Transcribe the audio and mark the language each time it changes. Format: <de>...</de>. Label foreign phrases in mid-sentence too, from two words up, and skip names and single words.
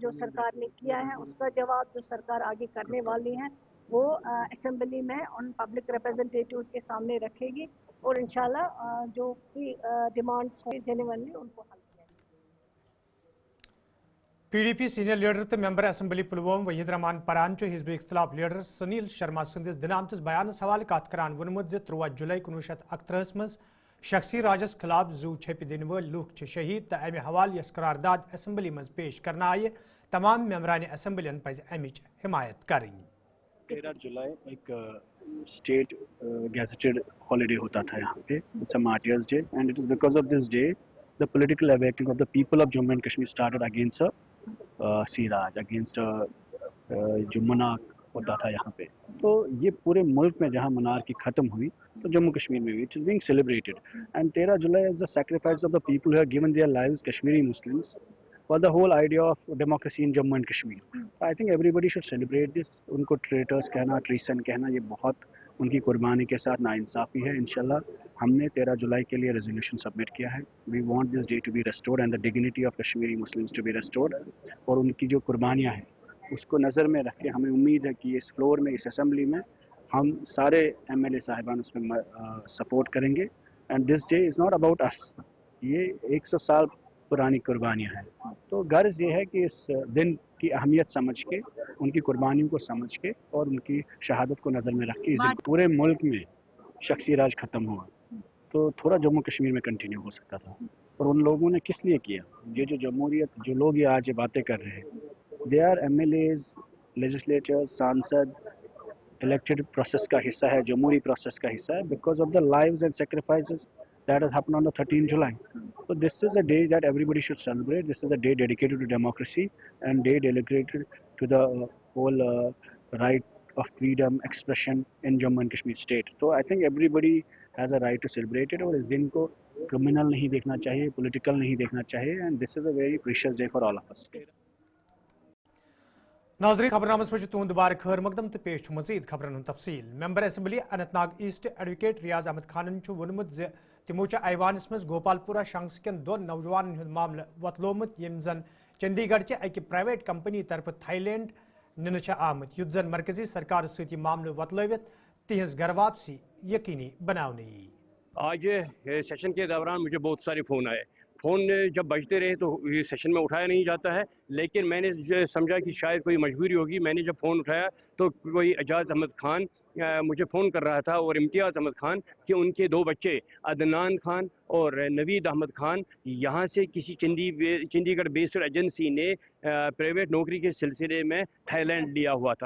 <hi>जो सरकार ने किया है उसका जवाब जो सरकार आगे करने वाली है वो असेंबली में उन</hi> <en>public representatives</en> <hi>के सामने रखेगी और इंशाल्लाह जो भी डिमांड्स होंगे जेन्युइनली उनको हल किया जाएगा।</hi> <ks>PDP</ks> <en>senior leader</en> <ks>तो मेंबर असेंबली पुलवाम वहीद रहमान परान हिजब इख्तिलाफ लीडर सुनील शर्मा संदिस दिनामतिस बयानस हवाले कत करान वोनमुत 13 जुलाई 1931 मज शख्सी राजस खिलाफ जू छप दिन वल लूख शहीद तो अमे हवाले यस करारदाद असेंबली मज पेश करना आये तमाम मेंबरान असेंबलियन पज अमिच हिमायत करें।</ks> <hi>13 जुलाई एक</hi> <en>state gazetted holiday</en> <hi>होता था यहाँ पे,</hi> <en>It's a martyrs day and it is because of this day the political awakening of the people of Jammu and Kashmir started against Siraj, against</en> <hi>जो मुनाक होता था यहाँ पे। तो ये पूरे मुल्क में जहाँ मुनारकी ख़त्म हुई तो जम्मू कश्मीर में भी</hi> <en>it is being celebrated and 13 July is the sacrifice of the people who have given their lives, Kashmiri Muslims, for the whole idea of democracy in Jammu and Kashmir. I think everybody should celebrate this.</en> <hi>उनको traitors कहना, treason कहना, ये बहुत उनकी कुर्बानी के साथ नाइंसाफ़ी है। इंशाल्लाह हमने 13 जुलाई के लिए</hi> <en>resolution submit</en> <hi>किया है।</hi> <en>We want this day to be restored and the dignity of Kashmiri Muslims to be restored.</en> <hi>और उनकी जो कुर्बानियाँ हैं उसको नज़र में रख के हमें उम्मीद है कि इस फ्लोर में, इस असेंबली में हम सारे MLA साहिबान उसमें सपोर्ट करेंगे।</hi> <en>and this day is not about us,</en> <hi>ये 100 साल पुरानी कुर्बानियाँ हैं। तो गर्ज ये है कि इस दिन की अहमियत समझ के, उनकी कुर्बानियों को समझ के और उनकी शहादत को नज़र में रख के इस पूरे मुल्क में शख्सी राज ख़त्म हुआ तो थोड़ा जम्मू कश्मीर में कंटिन्यू हो सकता था। और उन लोगों ने किस लिए किया? ये जो जमहूरियत, जो लोग ये आज ये बातें कर रहे हैं,</hi> <en>they are MLAs, legislators,</en> <hi>सांसद,</hi> <en>elected process</en> <hi>का हिस्सा है, जमहूरी प्रोसेस का हिस्सा है,</hi> <en>because of the lives and sacrifices that has happened on the 13th July. So this is a day that everybody should celebrate. This is a day dedicated to democracy and day dedicated to the whole right of freedom expression in Jammu and Kashmir state. So I think everybody has a right to celebrate it.</en> <hi>और इस दिन को criminal नहीं देखना चाहिए, political नहीं देखना चाहिए,</hi> <en>and this is a very precious day for all of us.</en> <ks>नाज़रीन, खबरनामस में तुंद बार खैर मकदम तो पेश मजीद खबरन तफसील। मेंबर असेंबली अनंतनाग ईस्ट एडवोकेट रियाज अहमद खान वोनमुत तमो ऐवानस मज गोपालपुरा शंग्स कन दोन नौजवान मामल वतलोमुत यम जन चंडीगढ़ चे अकि</ks> <en>private company</en> <ks>तरफ थाईलैंड निन आमत युत जन मरकजी सरकार सत मामल वतलवित तिहज घर वापसी यकीनी बनाने।</ks> <hi>आज सेशन के दौरान मुझे बहुत सारे फ़ोन आए। फ़ोन जब बजते रहे तो ये सेशन में उठाया नहीं जाता है, लेकिन मैंने समझा कि शायद कोई मजबूरी होगी। मैंने जब फ़ोन उठाया तो कोई एजाज़ अहमद खान मुझे फ़ोन कर रहा था और इम्तियाज़ अहमद खान कि उनके 2 बच्चे अदनान खान और नवीद अहमद खान यहाँ से किसी चंडीगढ़</hi> <en>based agency</en> <hi>ने प्राइवेट नौकरी के सिलसिले में थाईलैंड लिया हुआ था।</hi>